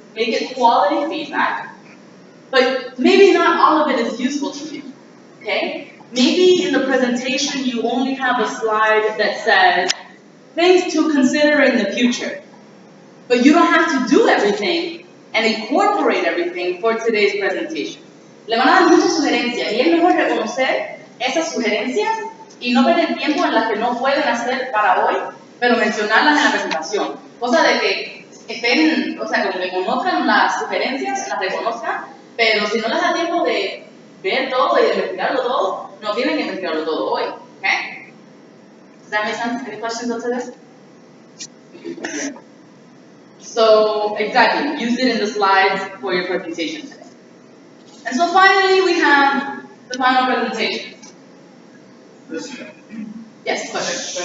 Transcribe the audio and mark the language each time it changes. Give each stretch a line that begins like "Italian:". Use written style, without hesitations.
English: Make it quality feedback, but maybe not all of it is useful to you, okay? Maybe in the presentation you only have a slide that says, things to consider in the future, but you don't have to do everything and incorporate everything for today's presentation.
Spanish: Le van a dar muchas sugerencias y es mejor reconocer esas sugerencias y no perder tiempo en las que no pueden hacer para hoy, pero mencionarlas en la presentación. Cosa de que estén, o sea, como que conozcan las sugerencias, las reconozcan, pero si no les da tiempo de ver todo y de investigarlo todo, no tienen que investigarlo todo hoy.
English: Okay? Does that make sense? Any questions up to this? So, exactly, use it in the slides for your presentation today. And so finally, we have the final presentation. Yes, question.